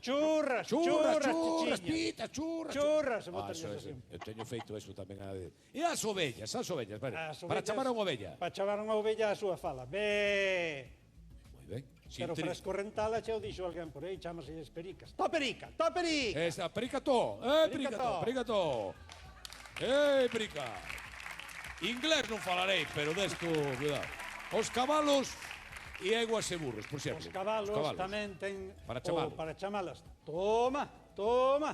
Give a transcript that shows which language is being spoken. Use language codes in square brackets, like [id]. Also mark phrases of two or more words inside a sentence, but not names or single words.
[gl] Churras, Churras, chichiñas. pitas, churras. Churras, se Ah, botan eso, así. eu teño feito eso tamén a ver. E as ovellas, vale. As Para ovellas- chamar a unha ovella. Para chamar a unha ovella a súa fala. Bé. Moi ben. Pero para escorrentala xa o dixo alguén por aí, chamase pericas. To perica, to perica. Esa, pericato. Pericato. Perica. Inglés non falarei, pero desto, cuidado. Os cabalos e eguas e burros, por exemplo. Os cabalos tamén ten Para chamalos. para chamalas. Toma.